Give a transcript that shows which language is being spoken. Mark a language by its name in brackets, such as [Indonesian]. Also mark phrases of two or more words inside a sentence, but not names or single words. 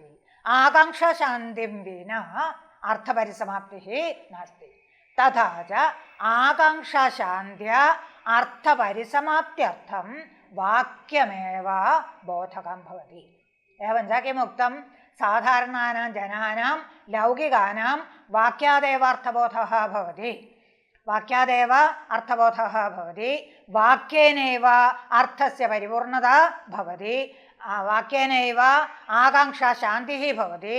[Sanskrit] आकाङ्क्षाशान्तिं विना अर्थपरिसमाप्तिः नास्ति। तथा च आकाङ्क्षाशान्त्या अर्थपरिसमाप्त्यर्थं वाक्यमेव बोधकं भवति। एवञ्च किमुक्तं? സാധാരണാനാം ജനാനാം ലൗകികാനാം വാക്യാദേവ അർത്ഥബോധः ഭവതി. വാക്യാദേവ അർത്ഥബോധः ഭവതി. വാക്യേനൈവ അർത്ഥസ്യ പരിപൂർണത ഭവതി. വാക്യേനൈവ ആകാംക്ഷാ ശാന്തിः ഭവതി.